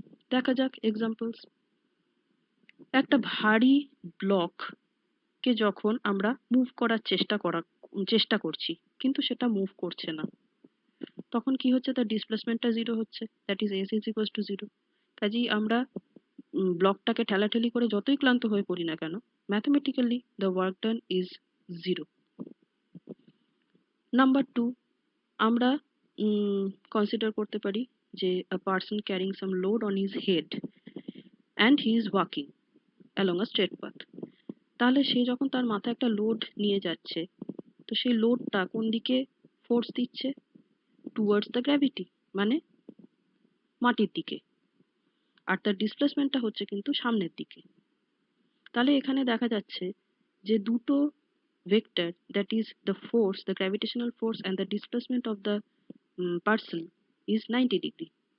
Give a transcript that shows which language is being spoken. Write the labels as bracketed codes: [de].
[bn] দেখা যাক এক্সাম্পলস। একটা ভারী ব্লক কে যখন আমরা মুভ করার চেষ্টা করছি, কিন্তু সেটা মুভ করছে না, তখন কি হচ্ছে, তার ডিসপ্লেসমেন্টটা জিরো হচ্ছে, [en] That is S is equals to zero. [bn] কাজেই আমরা ব্লকটাকে ঠেলাঠেলি করে যতই ক্লান্ত হয়ে পড়ি না কেন, mathematically [en] The work done is zero. Number two, [bn] আমরা কনসিডার করতে পারি যে [en] a person carrying some load on his head and he is walking along a straight path। [bn] তাহলে সে যখন তার মাথায় একটা লোড নিয়ে যাচ্ছে, তো সেই লোডটা কোন দিকে ফোর্স দিচ্ছে? [en] towards the gravity, [bn] মানে মাটির দিকে। আর তার ডিসপ্লেসমেন্টটা হচ্ছে কিন্তু সামনের দিকে। তাহলে এখানে দেখা যাচ্ছে যে দুটো vector, [en] That is the force, the gravitational force and the displacement of the person is 90 degree.